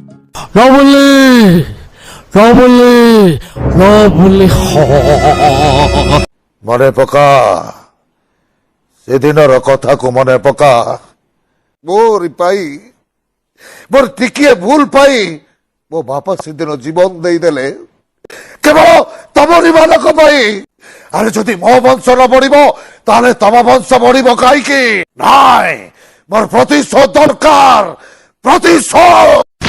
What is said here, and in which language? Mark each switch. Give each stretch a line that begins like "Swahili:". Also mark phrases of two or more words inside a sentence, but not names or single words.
Odia: রবলি রবলি রবলি ମନେ ପକା ସେଦିନର କଥାକୁ মনে ପକା ମୋରି ପାଇଁ ମୋର ଟିକିଏ ଭୁଲ ପାଇଁ ମୋ ବାପା ସେଦିନ ଜୀବନ ଦେଇଦେଲେ କେବଳ ତମରି ମାନଙ୍କ ପାଇଁ। ଆରେ ଯଦି ମୋ ବଂଶ ନ ବଢିବ ତାହେଲେ ତମ ବଂଶ ବଢିବ କାହିଁକି? ନାଇଁ, ମୋର ପ୍ରତିଶୋଧ ଦରକାର, ପ୍ରତିଶୋଧ।